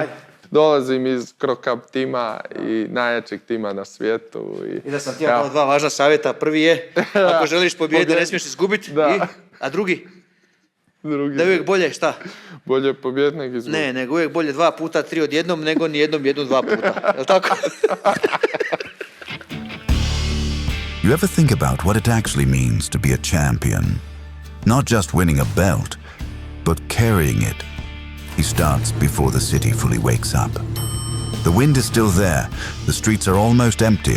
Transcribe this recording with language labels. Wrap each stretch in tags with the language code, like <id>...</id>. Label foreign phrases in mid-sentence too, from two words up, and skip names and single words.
<hr>Dolazim iz Krokap tima i najjačeg tima na svijetu. I da sam ti imao 2 važna savjeta. Prvi je, ako želiš pobijediti, ne smiješ izgubiti. A drugi? Da je uvijek bolje, šta? Bolje pobijediti nego izgubiti. Ne, nego uvijek bolje 2 puta 3 odjednom, nego ni jednom 2 puta. Jel' tako?</hr> <en>You ever think about what it actually means to be a champion? Not just winning a belt, but carrying it. He starts before the city fully wakes up. The wind is still there, the streets are almost empty.</en>